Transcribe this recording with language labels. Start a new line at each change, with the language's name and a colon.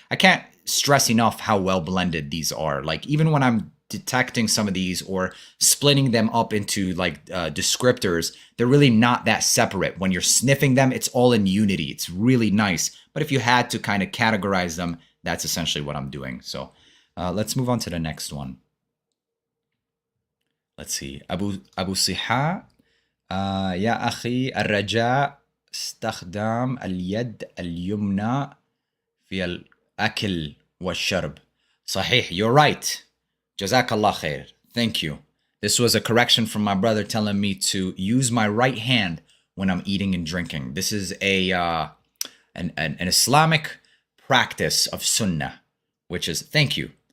English: I can't stress enough how well blended these are. Like, even when I'm detecting some of these or splitting them up into like descriptors, they're really not that separate. When you're sniffing them, it's all in unity. It's really nice. But if you had to kind of categorize them, that's essentially what I'm doing. So let's move on to the next one. Let's see. Abu Siha.
Arabic: يا أخي الرجاء استخدام اليد اليمنى في الأكل والشرب. صحيح,
English: you're right. Jazakallah khair. Thank you. This was a correction from my brother telling me to use my right hand when I'm eating and drinking. This is an Islamic practice of sunnah, which is, thank you.